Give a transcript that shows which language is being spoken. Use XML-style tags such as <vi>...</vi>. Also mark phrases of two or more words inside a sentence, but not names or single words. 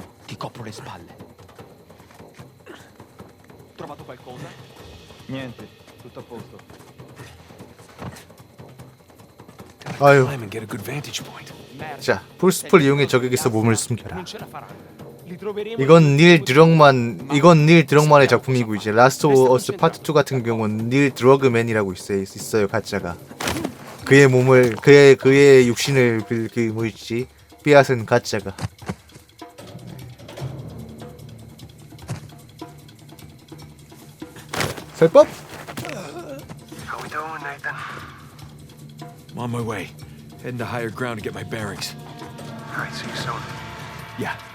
<it>Ti copro le spalle. Trovato qualcosa? Niente, tutto a posto.</it> <ko>아유.</ko> <en>Climb and get a good vantage point.</en> <ko>자 풀스풀 이용해 적에게서 몸을 숨겨라.</ko> <it>Non ce la faranno. Li troveremo.</it> <ko>이건 닐 드럭만의 작품이고 이제 라스트 오브 어스 파트 2 같은 경우는 닐 드러그맨이라고 있어요 가짜가. 그의 몸을 그의 육신을 그 뭐였지 빼앗은 가짜가. 설법?</ko> <en>How we doing, Nathan? I'm on my way. Heading to higher ground to get my bearings. All right, see you soon. Yeah.</en>